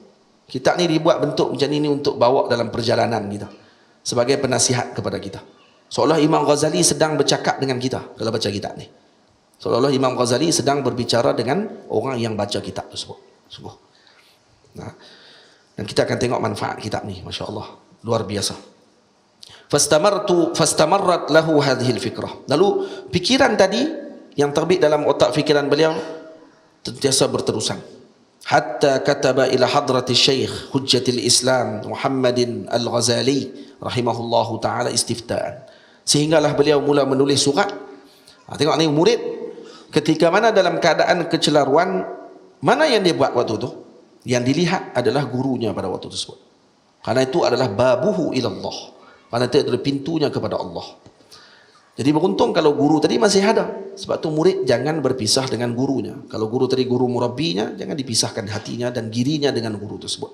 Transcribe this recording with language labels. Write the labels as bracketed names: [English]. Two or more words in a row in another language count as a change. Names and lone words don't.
[Malay] Kitab ni dibuat bentuk macam ni untuk bawa dalam perjalanan kita, sebagai penasihat kepada kita. Seolah Imam Ghazali sedang bercakap dengan kita kalau baca kitab ni. Seolah Imam Ghazali sedang berbicara dengan orang yang baca kitab tersebut. Sungguh. Dan kita akan tengok manfaat kitab ni, masya-Allah, luar biasa. [Arabic] فاستمرت له هذه الفكرة. [Malay] Lalu pikiran tadi yang terbit dalam otak fikiran beliau sentiasa berterusan. [Arabic] حتى كتب إلى حضرة الشيخ حجة الإسلام محمد الغزالي رحمه الله تعالى استفتاء. [Malay] Sehinggalah beliau mula menulis surat. Tengok ni murid ketika mana dalam keadaan kecelaruan, mana yang dia buat waktu tu? Yang dilihat adalah gurunya pada waktu tersebut. Karena itu adalah [Arabic] بابه إلى الله. [Malay] Karena itu adalah pintunya kepada Allah. Jadi beruntung kalau guru tadi masih ada. Sebab tu murid jangan berpisah dengan gurunya. Kalau guru tadi guru murabbinya, jangan dipisahkan hatinya dan dirinya dengan guru tersebut.